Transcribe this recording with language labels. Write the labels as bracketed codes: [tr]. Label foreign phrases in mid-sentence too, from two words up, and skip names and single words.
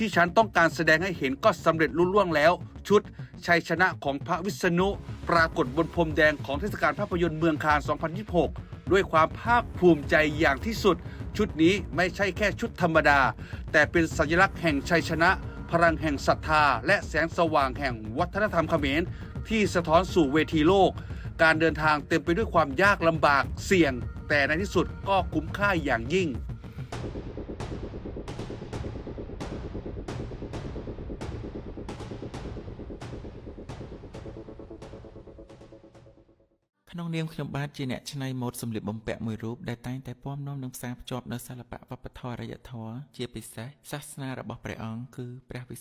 [th] ที่ฉันต้องการแสดงให้เห็นก็สำเร็จลุล่วงแล้วชุดชัยชนะของพระวิษณุปรากฏบนพรมแดงของเทศกาลภาพยนตร์เมืองคาน 2026 ด้วยความภาคภูมิใจอย่างที่สุดชุดนี้ไม่ใช่แค่ชุดธรรมดาแต่เป็นสัญลักษณ์แห่งชัยชนะพลังแห่งศรัทธาและแสงสว่างแห่งวัฒนธรรมเขมรที่สะท้อนสู่เวทีโลกการเดินทางเต็มไปด้วยความยากลำบากเสี่ยงแต่ในที่สุดก็คุ้มค่าอย่างยิ่ง [km] ក្នុងនាមខ្ញុំបាទជាអ្នកច្នៃម៉ូដសម្លៀកបំពាក់មួយរូបដែលតែងតែពាំនាំនឹងផ្សារភ្ជាប់នៅសិល្បៈវប្បធម៌អរិយធម៌ជាពិសេសសាសនារបស់ព្រះអង្គគឺព្រះវិ